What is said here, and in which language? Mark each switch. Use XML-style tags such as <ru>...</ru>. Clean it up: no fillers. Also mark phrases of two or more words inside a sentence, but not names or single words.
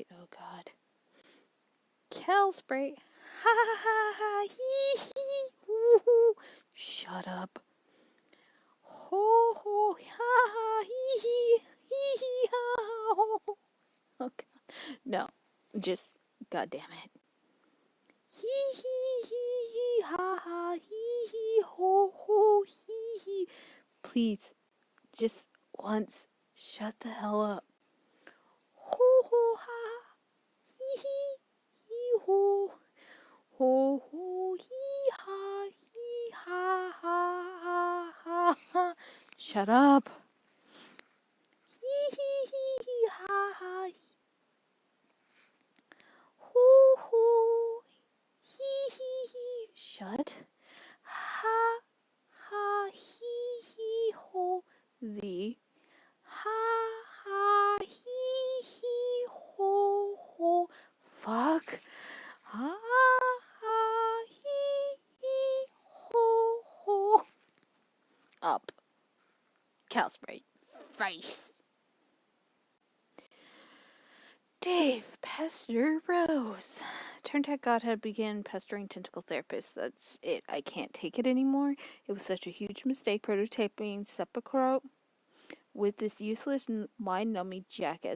<en>Oh god. Cal Sprite. Ha ha ha ha. Hee hee. Hoo hoo. Shut up. Ho ho. Ha ha. Hee hee. Hee hee. Ha ha. Ho. Oh god. No. Just. God damn it. Hee hee hee hee. Ha ha. Hee hee. Ho ho. Hee hee. Please. Just once. Shut the hell up. Ho ho ha. Hee hee. Hee ho. Ho ho hee ha. Hee ha ha ha ha ha. Shut up. Hee hee hee hee ha ha. Ho ho. Hee hee hee. Shut. Ha ha hee hee ho. The. Ha ha hee hee ho ho. Fuck. Ha ha hee hee ho ho. Up. Cal Sprite. Face. Dave, pester Rose. Turntech Godhead began pestering tentacle therapists. That's it. I can't take it anymore. It was such a huge mistake prototyping Sepulchre with this useless, mind-numbing jackass.</en>